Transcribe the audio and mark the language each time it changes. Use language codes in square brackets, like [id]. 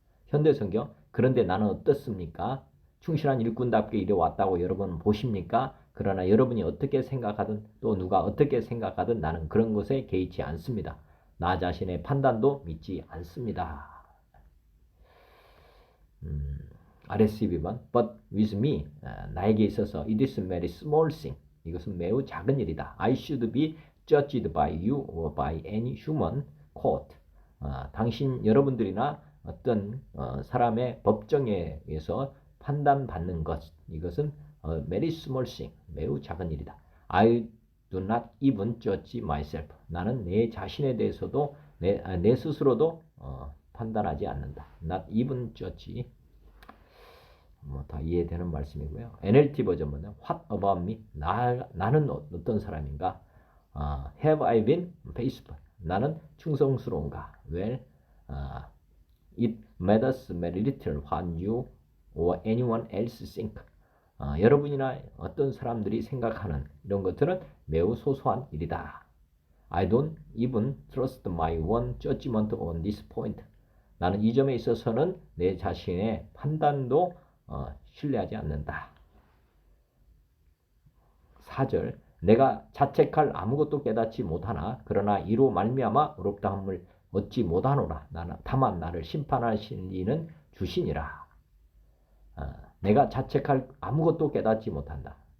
[ko] 현대성경, 그런데 나는 어떻습니까? 충실한 일꾼답게 이뤄왔다고 여러분 보십니까? 그러나 여러분이 어떻게 생각하든 또 누가 어떻게 생각하든 나는 그런 것에 개의치 않습니다. 나 자신의 판단도 믿지 않습니다. [en] RSV번 But with me, [ko] 나에게 있어서 [en] it is a very small thing. [ko] 이것은 매우 작은 일이다. [en] I should be judged by you or by any human court. [ko] 당신 여러분들이나 어떤 사람의 법정에 의해서 판단받는 것, 이것은 [en] very small thing, [ko] 매우 작은 일이다. [en] I do not even judge myself. [ko] 나는 내 자신에 대해서도 내 스스로도 판단하지 않는다. [en] Not even judge. [ko] 다 이해되는 말씀이고요. [en] NLT 버전은 What about me? [ko] 나는 어떤 사람인가? [en] Have I been faithful? [ko] 나는 충성스러운가? [en] Well, it matters very little what you or anyone else think. [ko] 여러분이나 어떤 사람들이 생각하는 이런 것들은 매우 소소한 일이다. [en] I don't even trust my own judgment on this point. [ko] 나는 이 점에 있어서는 내 자신의 판단도 신뢰하지 않는다. 4절 내가 자책할 아무것도 깨닫지 못하나 그러나 이로 말미암아 의롭다함을 얻지 못하노라. 다만 나를 심판하시는 이는 주시니라. 내가 자책할 아무것도 깨닫지 못한다.